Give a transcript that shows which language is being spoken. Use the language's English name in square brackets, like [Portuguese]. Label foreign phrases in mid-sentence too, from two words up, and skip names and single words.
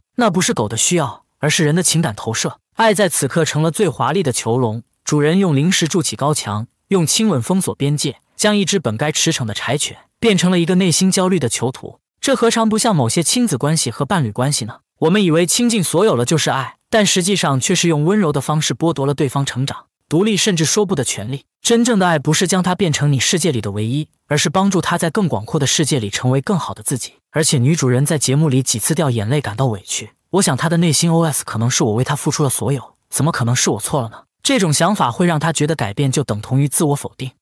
[Chinese] 那不是狗的需要，而是人的情感投射。愛在此刻成了最華麗的囚籠。主人用零食築起高牆，用親吻封鎖邊界。將一隻本該馳騁的柴犬變成了一個內心焦慮的囚徒。這何嘗不像某些親子關係和伴侶關係呢？我們以為傾盡所有了就是愛，但實際上卻是用溫柔的方式剝奪了對方成長、獨立甚至說不的權利。真正的愛不是將他變成你世界裡的唯一，而是幫助他在更廣闊的世界裡成為更好的自己。而且女主人在節目裡幾次掉眼淚，感到委屈。我想她的內心 OS 可能是我為她付出了所有，怎麼可能是我錯了呢？這種想法會讓她覺得改變就等同於自我否定。